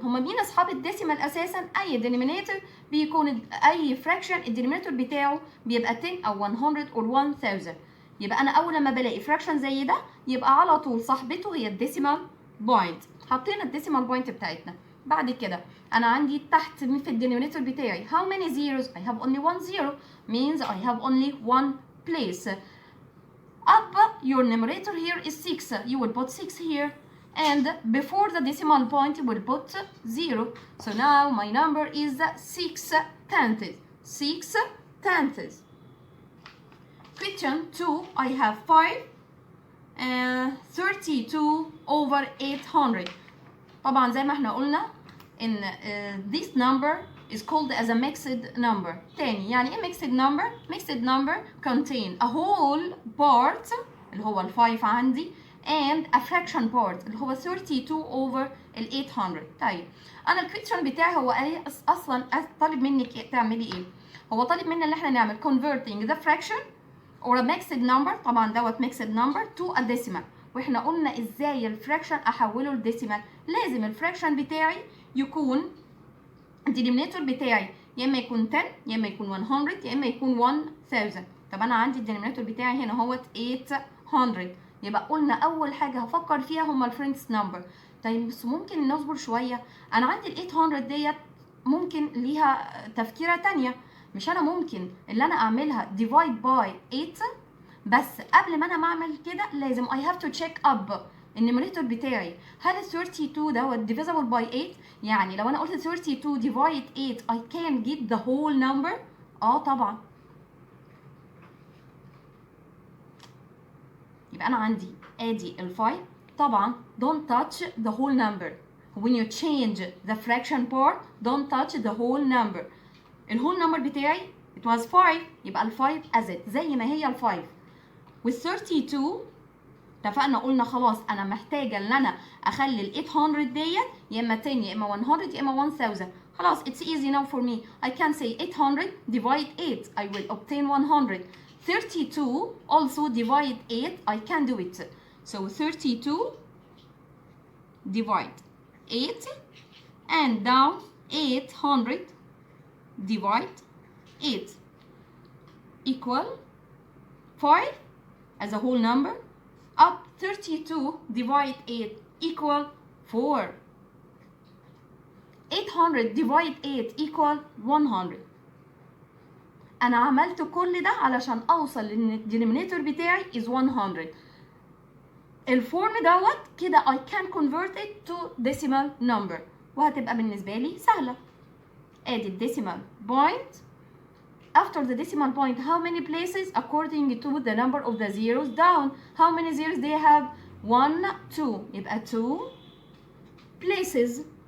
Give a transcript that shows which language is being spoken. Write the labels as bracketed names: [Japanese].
[Arabic] هما مين أصحاب الديسيمال أساسا؟ أي denominator بيكون أي فراكشن الدينومينيتور بتاعه بيبقى 10 أو 100 أو 1000. يبقى أنا أول لما بلاقي فراكشن زي ده يبقى على طول صاحبته هي الديسيمال بوينت. حطينا الديسيمال بوينت بتاعتنا. بعد كده أنا عندي تحت في الدينومينيتور بتاعي [English] how many zeros؟ I have only one zero means I have only one place. Up your numerator here is 6. You will put 6 here. And before the decimal point, you will put 0. So now my number is 6 tenths. 6 tenths. Question 2, I have 32 over 800. [Arabic] طبعا زي ما احنا قلنا [English] in this number is called as a mixed number. [Arabic] تاني يعني ايه [English] mixed number؟ Mixed number contain a whole part [Arabic] اللي هو ال 5 عندي [English] and a fraction part اللي هو 32 over ال 800. [Arabic] طيب انا الكويشن بتاعي هو ايه اصلا طالب منك تعملي ايه؟ هو طالب منا ان احنا نعمل [English] converting the fraction or a mixed number [Arabic] طبعا دوت mixed number to a decimal. واحنا قلنا ازاي الفراكشن احوله لديسيمال. لازم الفراكشن بتاعي يكون الدينومينيتور بتاعي يا اما يكون 10 يا اما يكون 100 يا اما يكون 1000. طب انا عندي الدينومينيتور بتاعي هنا هو 800. يبقى قلنا اول حاجه هفكر فيها هما الفريندز نمبر. طيب بس ممكن نصبر شويه. انا عندي ال 800 ديت ممكن ليها تفكيره تانية. مش انا ممكن اللي انا اعملها divide by 8 بس قبل ما انا اعمل كده لازم [English] I have to check up [Arabic] النيميريتور بتاعي. هل ال 32 دوت [English] divisible by 8؟ [Arabic] يعني لو انا قلت 32 divide 8 [English] I can get the whole number. [Arabic] طبعا. يبقى انا عندي ادي ال 5 طبعا [English] don't touch the whole number. when you change the fraction part don't touch the whole number. [Arabic] الهول نمبر بتاعي [English] it was 5 [Arabic] يبقى ال 5 as it زي ما هي ال 5. وال 32 اتفقنا قلنا خلاص انا محتاجه ان انا اخلي ال 800 ديت يا اما 10 يا اما 100 يا اما 1000. [English] خلاص it's easy now for me. I can say 800 divide 8 I will obtain 100. 32 also divide 8 I can do it. So 32 divide 8 and down 800 divide 8 equal 5 as a whole number. Up 32 divide 8 equal 4. 800 divide 8 equal 100. [Arabic] أنا عملت كل ده علشان أوصل لأن الدينومينيتور بتاعي is 100. الفورم دوت كده [English] I can convert it to decimal number [Arabic] وهتبقى بالنسبة لي سهلة. ادي الديسيمال point. [English] After the decimal point how many places according to the number of the zeros down. How many zeros do you have? 1 2 يبقى 2 places.